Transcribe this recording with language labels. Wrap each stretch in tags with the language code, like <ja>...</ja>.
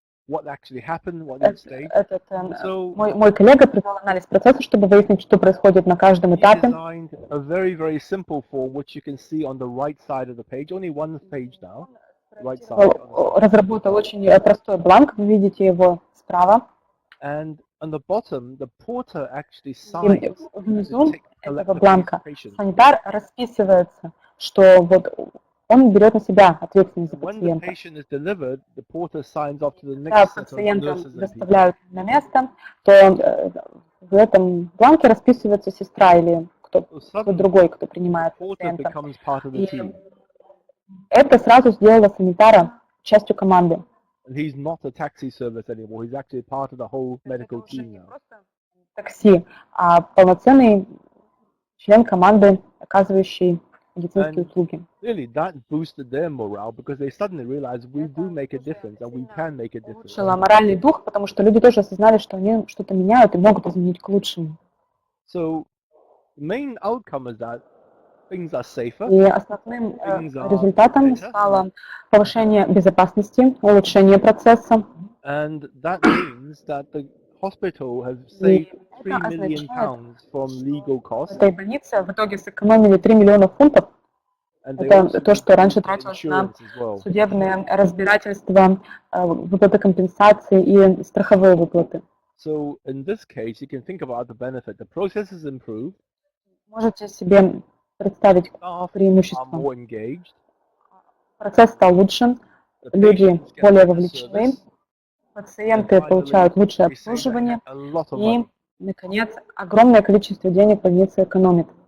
<ru>Мой коллега провел анализ процесса, чтобы выяснить, что происходит на каждом этапе. Разработал очень простой бланк, вы видите его справа.</ru> <en>And on the bottom, the porter actually</en> <ru>signs внизу этого бланка санитар расписывается, что вот он берет на себя ответственность за пациента. Когда пациента доставляют на место, то в этом бланке расписывается сестра или кто-то другой, кто принимает пациента. И это сразу сделало санитара частью команды.</ru> <en>He's not a taxi service anymore. He's actually part of the whole medical team now.</en> <ru>Такси, а полноценный член команды, оказывающий медицинские услуги.</ru> <en>Really, that boosted their morale because they suddenly realized we do make a difference and we can make a difference.</en> <ru>Улучшило моральный дух, потому что люди тоже осознали, что они что-то меняют и могут изменить к лучшему.</ru> <en>So, the main outcome is that things are safer.</en> <ru>И основным результатом стало повышение безопасности, улучшение процесса.</ru> <en>And that means that the hospital has saved 3 million pounds from legal costs.</en> <ru>В этой больнице в итоге сэкономили 3 миллиона фунтов. Это то, что раньше тратилось на судебные разбирательства, выплаты компенсации и страховые выплаты.</ru> <en>So in this case, you can think about the benefit. The process is improved.</en> <ru>Можете себе представить преимущества. Процесс стал лучше, люди более вовлечены, пациенты получают лучшее обслуживание и, наконец, огромное количество денег больница экономит.</ru>